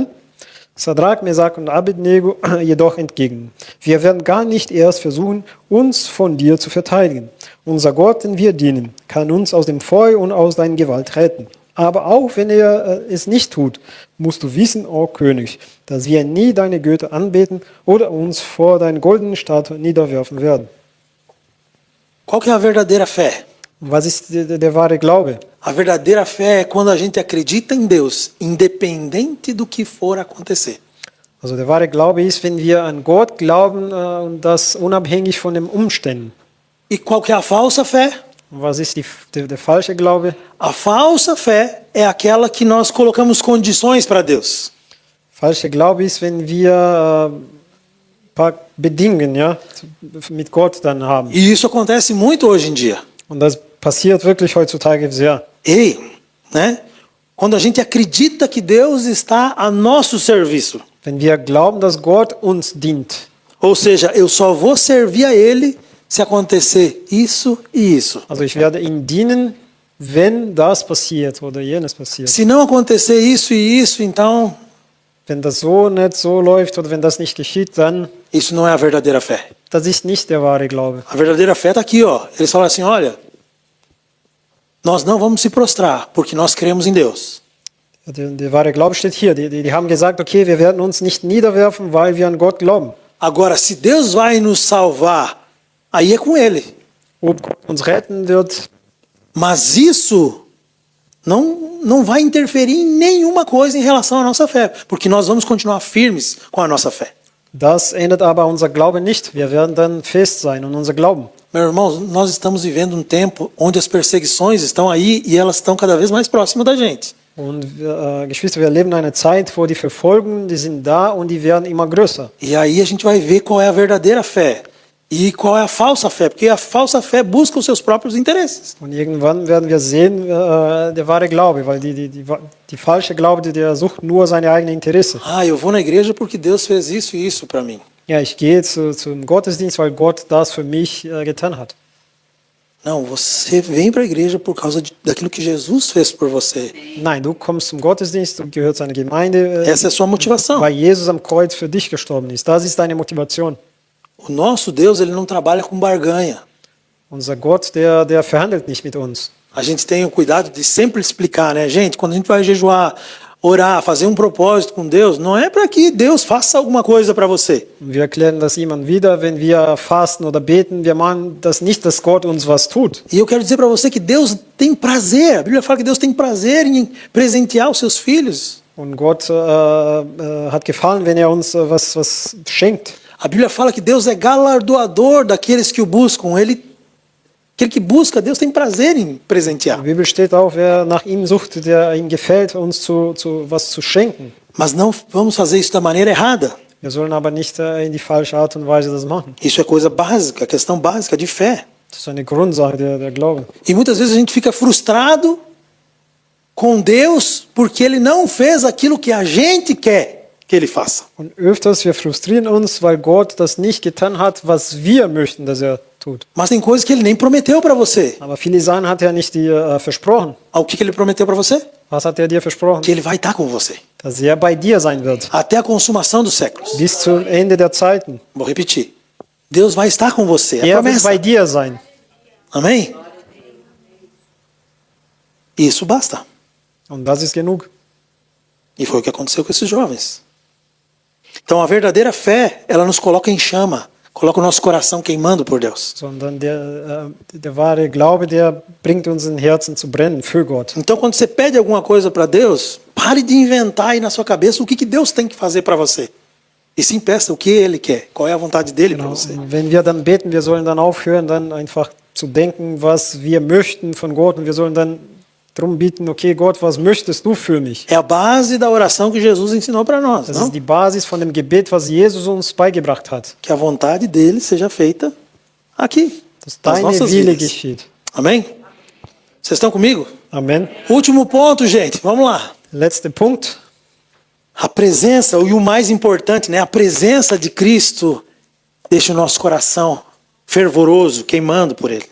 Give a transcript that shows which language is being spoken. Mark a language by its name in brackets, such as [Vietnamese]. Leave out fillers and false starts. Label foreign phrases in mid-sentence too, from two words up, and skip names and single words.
[German] Sadrach, Mesach und Abednego jedoch entgegnen: Wir werden gar nicht erst versuchen, uns von dir zu verteidigen. Unser Gott, den wir dienen, kann uns aus dem Feuer und aus deiner Gewalt retten. Aber auch wenn er es nicht tut, musst du wissen, o König, dass wir nie deine Götter anbeten oder uns vor deiner goldenen Statue niederwerfen werden. [Portuguese] Qual que é a verdadeira fé? [German] Was ist der wahre Glaube? [Portuguese] A verdadeira fé é quando a gente acredita em Deus, independente do que for acontecer. [German] Also der wahre Glaube ist, wenn wir an Gott glauben und das unabhängig von den Umständen. [Portuguese] E qual que é a falsa fé? [German] Und was ist der falsche Glaube? [Portuguese] A falsa fé é aquela que nós colocamos condições para Deus. [German] Falsche Glaube ist, wenn wir paar Bedingungen, ja, mit Gott dann haben. [Portuguese] E isso acontece muito hoje em dia. [German] Und das passiert wirklich heutzutage sehr. [Portuguese] Ei, né? Quando a gente acredita que Deus está a nosso serviço. [German] Wenn wir glauben, dass Gott uns dient. [Portuguese] Ou seja, eu só vou servir a Ele se acontecer isso e isso. [German] Also ich werde ihm dienen, wenn das passiert oder jenes passiert. [Portuguese] Se não acontecer isso e isso, então [German] Wenn das so nicht so läuft oder wenn das nicht geschieht, dann [Portuguese] isso não é a verdadeira fé. [German] das ist nicht der wahre Glaube. [Portuguese] A verdadeira fé está aqui, ó. Eles falam assim, olha, nós não vamos se prostrar, porque nós cremos em Deus. [German] Der wahre Glaube steht hier. Die haben gesagt, okay, wir werden uns nicht niederwerfen, weil wir an Gott glauben. [Portuguese] Agora, se Deus vai nos salvar, aí é com Ele. [German] Ob Gott uns retten wird, [Portuguese] Mas isso não vai interferir em nenhuma coisa em relação à nossa fé, porque nós vamos continuar firmes com a nossa fé. [German] das ändert aber unser Glaube nicht. Wir werden dann fest sein und unser Glauben. [Portuguese] Meu irmão, nós estamos vivendo um tempo onde as perseguições estão aí e elas estão cada vez mais próximas da gente. [German] Und Geschwister, wir leben in einer Zeit, wo die Verfolgungen, die sind da und die werden immer größer. [Portuguese] E aí a gente vai ver qual é a verdadeira fé e qual é a falsa fé, porque a falsa fé busca os seus próprios interesses. [German] Und irgendwann werden wir sehen, der wahre Glaube, weil die falsche Glaube, der sucht nur seine eigenen Interesse. [Portuguese] Ah, eu vou na igreja porque Deus fez isso e isso para mim. [German] Ja, ich gehe zum Gottesdienst, weil Gott das für mich getan hat. [Portuguese] Não, você vem para a igreja por causa daquilo que Jesus fez por você. [German] Nein, du kommst zum Gottesdienst, du gehörst zu einer Gemeinde, [Portuguese] Essa é a sua motivação. [German] weil Jesus am Kreuz für dich gestorben ist. Das ist deine Motivation. [Portuguese] O nosso Deus, ele não trabalha com barganha. [German] Unser Gott, der verhandelt nicht mit uns. [Portuguese] A gente tem o cuidado de sempre explicar, né, gente? Quando a gente vai jejuar, orar, fazer um propósito com Deus, não é para que Deus faça alguma coisa para você. [German] Wir erklären das immer wieder, wenn wir fasten oder beten, wir machen das nicht, dass Gott uns was tut. [Portuguese] E eu quero dizer para você que Deus tem prazer. A Bíblia fala que Deus tem prazer em presentear os seus filhos. [German] Und Gott hat gefallen, wenn uns was schenkt. [Portuguese] A Bíblia fala que Deus é galardoador daqueles que o buscam. Aquele que busca, Deus tem prazer em [German] In [Portuguese] presentear. [German] der Bibel steht auch, wer nach ihm sucht, der ihm gefällt, uns was zu schenken. [Portuguese] Mas não vamos fazer isso da maneira errada. [German] Wir sollen aber nicht in die falsche Art und Weise das machen. [Portuguese] Isso é coisa básica, questão básica de fé. [German] Das ist eine Grundsache der Glaube. [Portuguese] E muitas vezes a gente fica frustrado com Deus porque Ele não fez aquilo que a gente quer que Ele faça. [German] Und öfters, wir frustrieren uns, weil Gott das nicht getan hat, was wir möchten, dass er tut. [Portuguese] Mas tem coisas que Ele nem prometeu para você. [German] Aber viele Sachen hat er nicht dir versprochen. [Portuguese] O que Ele prometeu para você? [German] Was hat er dir versprochen? [Portuguese] Que Ele vai estar com você. [German] Dass er bei dir sein wird. [Portuguese] Até a consumação dos séculos. [German] Bis zum Ende der Zeiten. [Portuguese] Vou repetir. Deus vai estar com você. É a [German] Er wird [Portuguese] promessa. [German] bei dir sein. [Portuguese] Amém? Isso basta. [German] Und das ist genug. [Portuguese] E foi o que aconteceu com esses jovens. Então a verdadeira fé, ela nos coloca em chama. Coloca o nosso coração queimando por Deus. [German] Sondern der wahre Glaube, der bringt uns in Herzen zu brennen für Gott. [Portuguese] Então quando você pede alguma coisa para Deus, pare de inventar aí na sua cabeça o que Deus tem que fazer para você. E sim peça o que Ele quer. Qual é a vontade dele para você. [German] Und wenn wir dann beten, wir sollen dann aufhören, dann einfach zu denken, was wir möchten von Gott. Und wir sollen dann darum bitten, okay Gott, was möchtest du für mich? [Portuguese] É a base da oração que Jesus ensinou para nós. [German] Das [Portuguese] Não? [German] ist die Basis von dem Gebet, was Jesus uns beigebracht hat. [Portuguese] Que a vontade dele seja feita aqui. [German] Dass [Portuguese] Nas [German] deine [Portuguese] nossas [German] Wille [Portuguese] vidas. [German] geschieht. [Portuguese] Amém? Vocês estão comigo? Amen. Último ponto, gente. Vamos lá. [German] Letzter Punkt. [Portuguese] A presença, e o mais importante, né? A presença de Cristo deixa o nosso coração fervoroso, queimando por Ele.